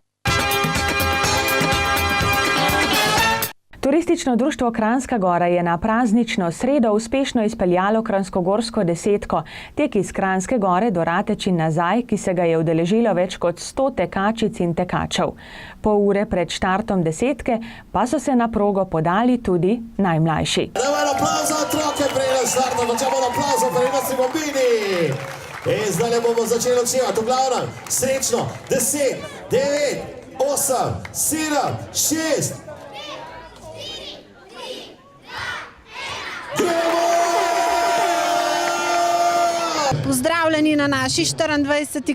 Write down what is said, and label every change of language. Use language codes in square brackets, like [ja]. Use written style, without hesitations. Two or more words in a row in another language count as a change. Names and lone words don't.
[sl] Turistično društvo Kranjska Gora je na praznično sredo uspešno izpeljalo kranjskogorsko desetko, tek iz Kranjske Gore do Rateč in nazaj, ki se ga je udeležilo več kot 100 tekačic in tekačev. Pol ure pred štartom desetke pa so se na progo podali tudi najmlajši. Dajmo aplauz za otroke, preden štartamo, [it] facciamo un applauso per i nostri bambini. [sl] In zdaj bomo začeli odšivati. V glavnem, srečno, 10, 9, 8, 7, 6, Pozdravljeni na naši 24.